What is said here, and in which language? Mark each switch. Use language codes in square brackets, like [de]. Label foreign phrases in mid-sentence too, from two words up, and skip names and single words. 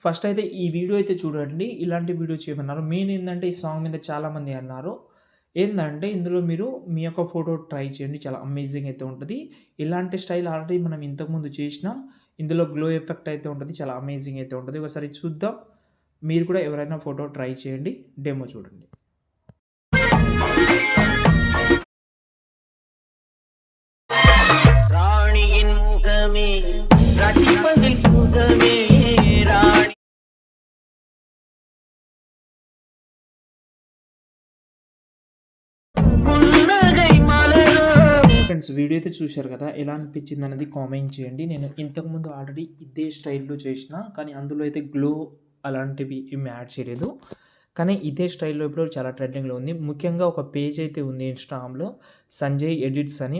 [te] ఫస్ట్ అయితే ఈ వీడియో అయితే చూడండి. ఇలాంటి వీడియో చేయమన్నారు. మెయిన్ ఏందంటే ఈ సాంగ్ మీద చాలామంది అన్నారు. ఏందంటే ఇందులో మీరు మీ యొక్క [en] photo try [te] చేయండి. చాలా అమేజింగ్ అయితే ఉంటది. ఇలాంటి [en] style already [te] మనం ఇంతకుముందు చేసినాం. ఇందులో [en] glow effect [te] అయితే ఉంటది. చాలా అమేజింగ్ అయితే ఉంటది. ఒకసారి చూద్దాం. మీరు కూడా ఎవరైనా [en] photo try [te] చేయండి. డెమో చూడండి. [ta] ராணியின் முகமே ரசிப்பதில் சுகமே ராணி புன்னகை மலரோ. [en] friends video [te] అయితే చూశారు కదా! ఎలా అనిపించింది అనేది కామెంట్ చేయండి. నేను ఇంతకుముందు ఆల్రెడీ ఇదే స్టైల్‌లో చేసిన. కానీ అందులో అయితే గ్లో అలాంటివి ఏమి యాడ్ చేయలేదు. కానీ ఇదే స్టైల్‌లో ఇప్పుడు చాలా ట్రెండింగ్‌లో ఉంది. ముఖ్యంగా ఒక పేజ్ అయితే ఉంది ఇన్‌స్టాగ్రామ్‌లో సంజయ్ ఎడిట్స్ అని.